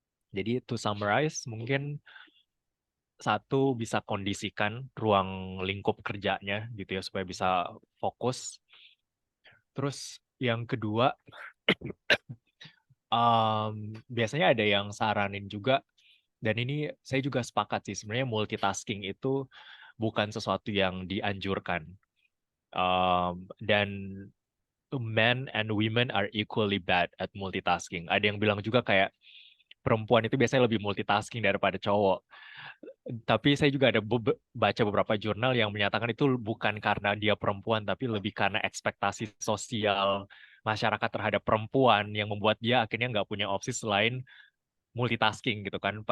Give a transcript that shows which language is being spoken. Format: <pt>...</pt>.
<id>Jadi</id> <en>to summarize,</en> <id>mungkin satu bisa kondisikan ruang lingkup kerjanya gitu ya supaya bisa fokus. Terus yang kedua, biasanya ada yang saranin juga dan ini saya juga sepakat sih sebenarnya multitasking itu bukan sesuatu yang dianjurkan. Dan</id> <en>men and women are equally bad at multitasking.</en> <id>Ada yang bilang juga kayak perempuan itu biasanya lebih multitasking daripada cowok. Tapi saya juga ada baca beberapa jurnal yang menyatakan itu bukan karena dia perempuan, tapi lebih karena ekspektasi sosial masyarakat terhadap perempuan yang membuat dia akhirnya nggak punya opsi selain multitasking gitu kan.</id>